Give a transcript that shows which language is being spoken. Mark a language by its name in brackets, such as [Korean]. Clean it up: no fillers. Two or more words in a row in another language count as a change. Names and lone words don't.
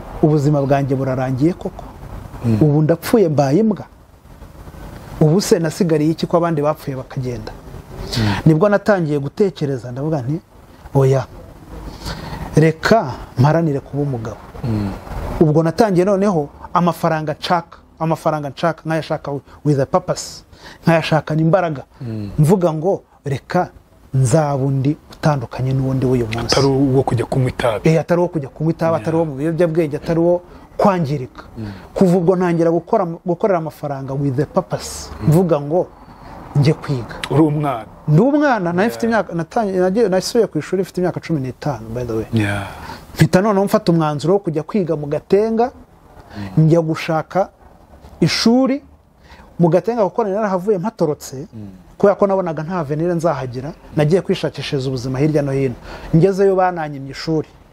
[Kinyarwanda] ubuzima bwanjye burarangiye koko ubu ndapfuye mbaye imbwa ubu se nasigariye iki ko abandi bapfuye bakagenda nibwo natangiye gutekereza ndavuga nti oya reka mparanire kuba umugabo ubwo natangiye noneho amafaranga nshaka nkayashaka [English] with a purpose [Kinyarwanda] nkayashakana imbaraga mvuga ngo reka nzabundi utandukanye n'ubundi w'uyu munsi atari uwo kujya kunywa itabi atari uwo kujya kunywa itabi atari uwo mu biyobyabwenge atari uwo kwangirika kuva ubwo ntangira gukorera amafaranga [English] with a purpose [Kinyarwanda] mvuga ngo njye kwiga uri umwana ndi umwana nayo mfite imyaka nasubiye ku ishuri mfite imyaka 15 [English] by the way [Kinyarwanda] mpita noneho mfata umwanzuro wo kujya kwiga mu Gatenga njya gushaka ishuri mu Gatenga kuko narahavuye mpatorotse kubera ko nabonaga nta avenir nzahagira nagiye kwishakishiriza ubuzima hirya no hino ngezeyo bananyimye ishuri